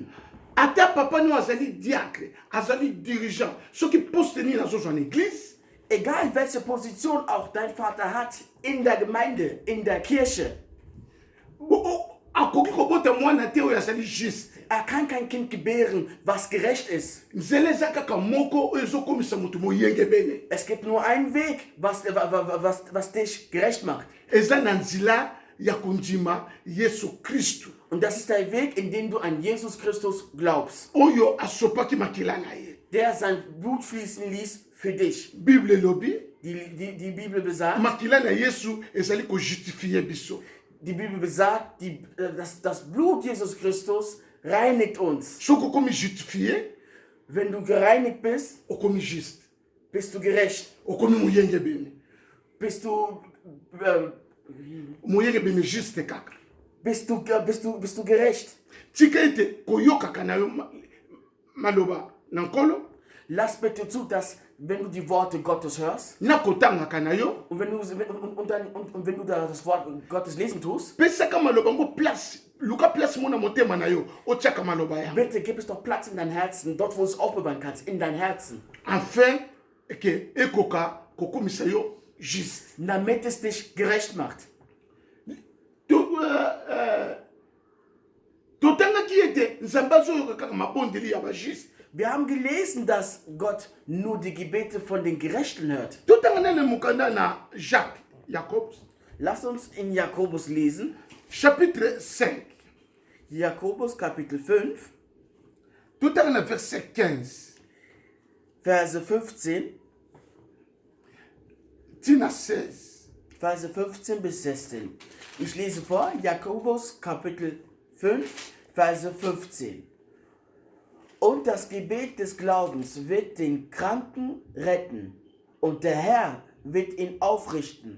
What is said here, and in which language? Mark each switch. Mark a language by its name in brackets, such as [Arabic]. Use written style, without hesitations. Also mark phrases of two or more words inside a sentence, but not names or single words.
[Lingala] Ata papa no azali diacre, azali dirigeant. [French] Ceux qui postent ni dans une église, [German] Egal welche Position auch dein Vater hat in der Gemeinde, in der Kirche, [Lingala] akoki kobota mwana te oyo azali juste. [German] er kann kein Kind gebären, was gerecht ist. [Lingala] Nzela eza kaka moko oyo ezokomisa moto moyengebene. [German] Es gibt nur einen Weg, was dich gerecht macht. [Lingala] Eza na nzela ya kondima Yesu Kristu. [German] Und das ist der Weg, in dem du an Jesus Christus glaubst, [Lingala] Oyo asopaki makila na ye. [German] der sein Blut fließen ließ für dich. [Lingala] Bible elobi, [German] Die Bibel besagt, [Lingala] makila na Yesu ezali ko justifier biso. [German] die Bibel besagt, das Blut Jesus Christus reinigt uns. [Lingala] Soki okomi justifier, [German] Wenn du gereinigt bist, [Lingala] okomi juste. [German] bist du gerecht. [Lingala] Okomi moyengebene. [German] Bist du [Lingala] Moyengebene juste kaka. [German] bist du gerecht. [Lingala] Tika ete koyokaka na yo maloba na nkolo, [German] Lass bitte zu, dass wenn du die Worte Gottes hörst [Lingala] na kotangaka na yo, [German] und wenn du das Wort Gottes lesen tust, [Lingala] pesaka maloba ngo place, luka place mona motema na yo, otiaka maloba ya. [German] bitte gib es doch Platz in dein Herzen, dort wo du es aufbewahren kannst, in dein Herzen, [Lingala] Enfin, ke ekoka kokomisa yo juste. [German] damit es dich gerecht macht. [Lingala] Totangaki ete nzambe azoyoka kaka mabondeli ya bajuste. [German] Wir haben gelesen, dass Gott nur die Gebete von den Gerechten hört. [Lingala] Totanga nane mukanda na Jacques, Jacob, [German] Lass uns in Jakobus lesen, [French] chapitre 5. [German] Jakobus Kapitel 5, [Lingala] Totanga na verset 15. [German] Verse 15, [Lingala] Tina 16. [German] Verse 15 bis 16. Ich lese vor, Jakobus Kapitel 5, Verse 15. Und das Gebet des Glaubens wird den Kranken retten, und der Herr wird ihn aufrichten.